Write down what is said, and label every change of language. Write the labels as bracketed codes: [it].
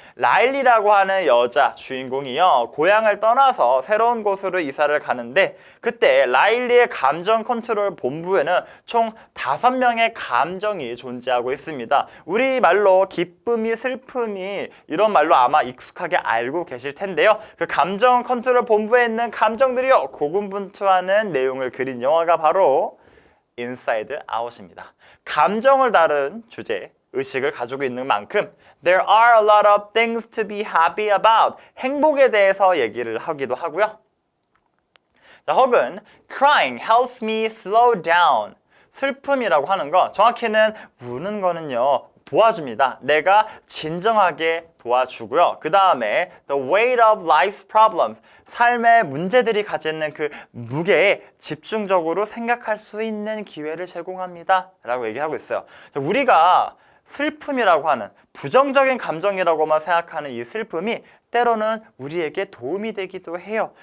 [ko] 라일리라고 하는 여자 주인공이요, 고향을 떠나서 새로운 곳으로 이사를 가는데, 그때 라일리의 감정 컨트롤 본부에는 총 5명의 감정이 존재하고 있습니다. 우리말로 기쁨이, 슬픔이, 이런 말로 아마 익숙하게 알고 계실 텐데요. 그 감정 컨트롤 본부에 있는 감정들이요, 고군분투하는 내용을 그린 영화가 바로 Inside Out입니다. 감정을 다룬 주제, 의식을 가지고 있는 만큼 [en] There are a lot of things to be happy about. [ko] 행복에 대해서 얘기를 하기도 하고요. 자, 혹은 [en] Crying helps me slow down. [ko] 슬픔이라고 하는 거, 정확히는 우는 거는요, 도와줍니다. 내가 진정하게 도와주고요. 그 다음에 [en] The weight of life's problems. [ko] 삶의 문제들이 가지는 그 무게에 집중적으로 생각할 수 있는 기회를 제공합니다. 라고 얘기하고 있어요. 우리가 슬픔이라고 하는 부정적인 감정이라고만 생각하는 이 슬픔이 때로는 우리에게 도움이 되기도 해요.